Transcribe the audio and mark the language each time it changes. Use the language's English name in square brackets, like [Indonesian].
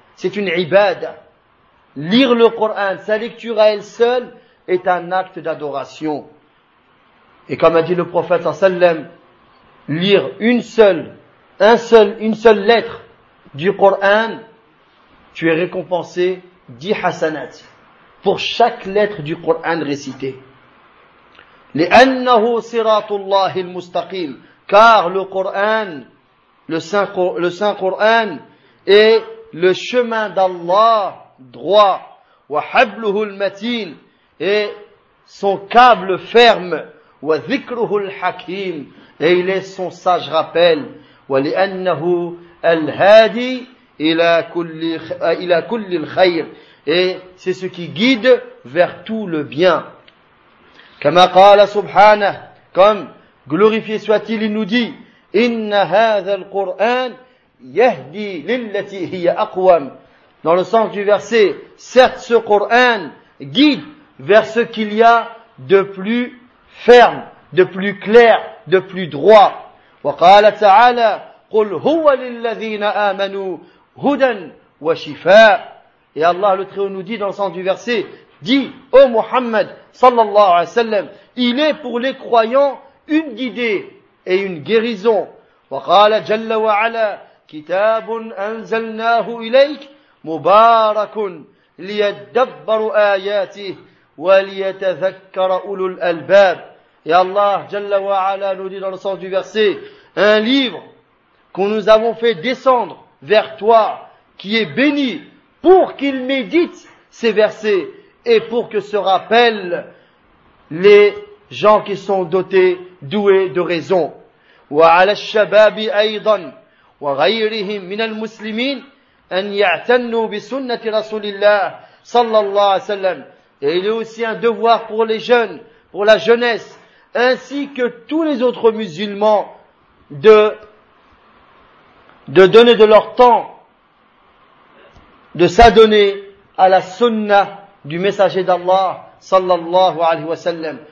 [French] C'est une ibad. Lire le Coran, sa lecture à elle seule, est un acte d'adoration. Et comme a dit le prophète sallam, lire une seule lettre du Coran, tu es récompensé 10 hasanat pour chaque lettre du Coran récitée. [Arabic] لأنه صراط الله المستقيم. [French] Car le Coran, le Saint Coran est le chemin d'Allah droit. [Arabic] وحبله المتين, [French] et son câble ferme. [Arabic] وذكره الحكيم, [French] et il est son sage rappel. [Arabic] ولأنه الهادي إلى كل الخير, [French] et c'est ce qui guide vers tout le bien. [Arabic] كما قال سبحانه, [French] comme glorifié soit-il, il nous dit, [Arabic] إن هذا القرآن يهدي للتي هي أقوم, [French] dans le sens du verset, certes ce Coran guide vers ce qu'il y a de plus ferme, de plus clair, de plus droit. [Arabic] وقال تعالى قل هو للذين آمنوا هدى وشفاء. [French] Et Allah le Très-Haut nous dit dans le sens du verset, dit, ô Muhammad sallallahu alayhi wa sallam, il est pour les croyants une guidée et une guérison. [Arabic] وقال جل وعلا كتاب أنزلناه إليك مبارك ليدبروا آياته وليتذكر أولو الألباب. [French] Et Allah [Arabic] جل وعلا [French] nous dit dans le sens du verset, un livre que nous avons fait descendre vers toi qui est béni pour qu'il médite ces versets et pour que se rappellent les gens qui sont dotés, doués de raison. [Arabic] وعلى الشباب أيضا وغيرهم من المسلمين أن يعتنوا بسنة رسول الله صلى الله عليه وسلم. [French] Et il est aussi un devoir pour les jeunes, pour la jeunesse, ainsi que tous les autres musulmans de donner de leur temps, de s'adonner à la sunna du messager d'Allah [Arabic] صلى الله عليه وسلم.